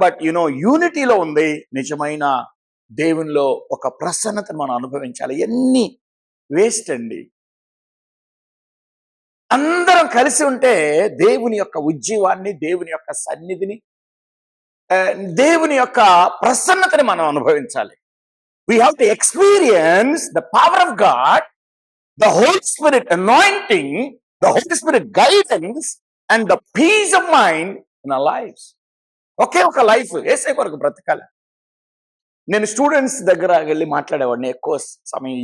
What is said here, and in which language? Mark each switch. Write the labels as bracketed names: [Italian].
[Telugu] But యూనిటీలో ఉంది నిజమైన దేవునిలో ఒక ప్రసన్నతను మనం అనుభవించాలి. ఎన్ని వేస్ట్ అండి. అందరం కలిసి ఉంటే దేవుని యొక్క ఉజ్జీవాన్ని, దేవుని యొక్క సన్నిధిని, దేవుని యొక్క ప్రసన్నతని మనం అనుభవించాలి. [English] We have to experience the power of God, the Holy Spirit anointing, the Holy Spirit guidance, and the peace of mind in our lives. [Telugu] ఒకే ఒక లైఫ్ యేసయ్య కొరకు బ్రతకాలి. నేను స్టూడెంట్స్ దగ్గర వెళ్ళి మాట్లాడేవాడిని ఎక్కువ సమయం.